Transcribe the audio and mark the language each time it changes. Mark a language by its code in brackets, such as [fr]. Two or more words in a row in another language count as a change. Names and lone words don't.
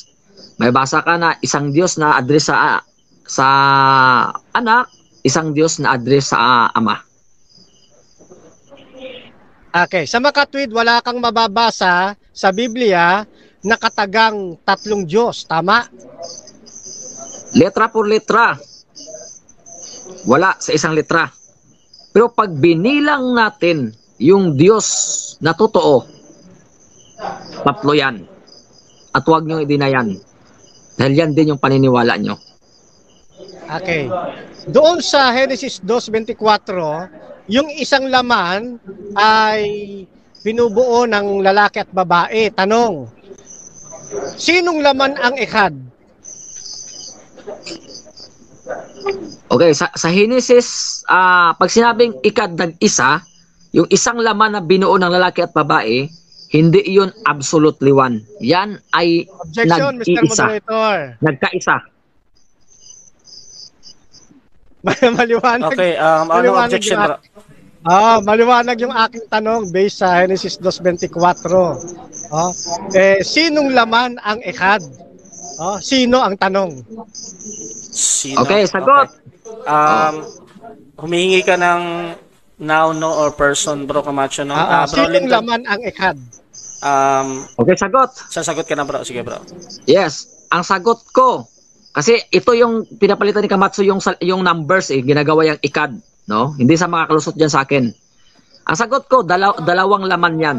[tl] May basa ka na isang Diyos na address sa anak, isang Diyos na address sa ama. Okay. Sa makatwid, wala kang mababasa sa Biblia nakatagang tatlong Diyos. Tama? [es] Letra por letra. [tl] Wala sa isang letra. Pero pag binilang natin yung Diyos na totoo, tatlo yan. At huwag nyo idinayan. Dahil yan din yung paniniwala nyo. Okay. Doon sa Genesis 2:24, yung isang laman ay binubuo ng lalaki at babae. Tanong, sinong laman ang echad? Okay, sa Genesis, pag sinabing ikad nag-isa, yung isang laman na binuo ng lalaki at babae, hindi iyon [en] absolutely one. [tl] Yan ay [en] Objection, Mr. [tl] nag-iisa. [en] Moderator. [tl] Nagkaisa. Maliwanag. Okay, ano Maliwanag objection, yung bro? maliwanag yung aking tanong based sa Genesis 2:24. Sinong laman ang echad? Sino ang tanong? Sino? Okay, sagot. Okay. Humihingi ka ng noun, no, [en] or person, [tl] bro Camacho, no? Bro Sinong Linton, laman ang echad? Okay, sagot. sasagot ka na, bro. Sige, bro. Yes, ang sagot ko, kasi ito yung pinapalitan ni Camacho yung numbers ginagawa yung ikad, no? Hindi sa makakalusot diyan sa akin. Ang sagot ko, dalawang laman 'yan.